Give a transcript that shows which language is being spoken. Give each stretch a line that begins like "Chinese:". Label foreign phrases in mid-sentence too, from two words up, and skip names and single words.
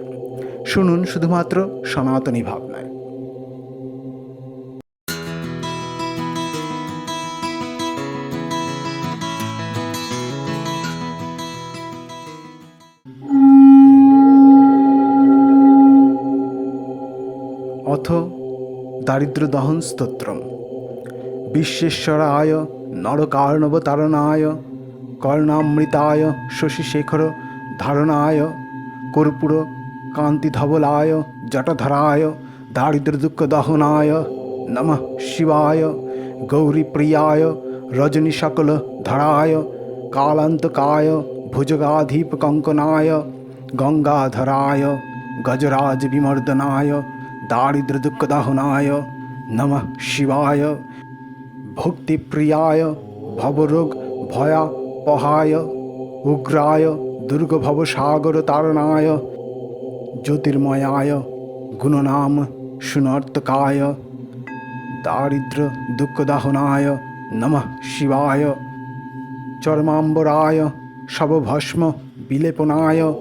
Bangla: শুনুন শুধুমাত্র সনাতনী ভাবনায়।
Sanskrit: অথ দারিদ্র্যদহন স্তোত্রম। বিশ্বেশ্বরায় নরকার্ণবতারণায় কর্ণামৃতায় শশীশেখর ধারণায় কর্পূর কান্তিধবলায় জটধরায় দারিদ্র্যদুঃখদহনায় নমঃ শিবায় গৌরীপ্রিয়ায় রজনীশকলধরায় কালান্তকায় ভুজগাধীপকঙ্কনায় গঙ্গাধরায় গজরাজবিমর্দনায় দারিদ্র্যদুঃখদহনায় নমঃ শিবায় ভক্তিপ্রিয়ায় ভবরোগ ভয়াপহায় উগ্রায় দুর্গভবসাগরতারণায় জ্যোতির্ময়ায় গুণনাম সুনর্তকায় দারিদ্র্য দুঃখদহনায় নমঃ শিবায় চর্মাম্বরায় শবভস্ম বিলেপনায়